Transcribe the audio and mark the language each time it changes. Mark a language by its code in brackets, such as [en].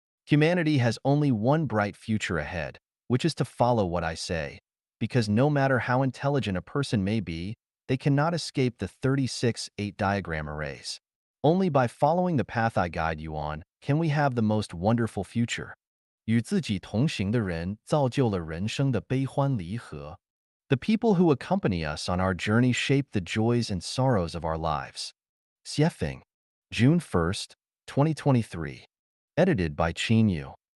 [en] Humanity has only one bright future ahead, which is to follow what I say, because no matter how intelligent a person may be, they cannot escape the 36-8 diagram arrays. Only by following the path I guide you on can we have the most wonderful future. [zh] 与自己同行的人造就了人生的悲欢离合. [en] The people who accompany us on our journey shape the joys and sorrows of our lives. Xiefeng, June 1st, 2023. Edited by Qin Yu.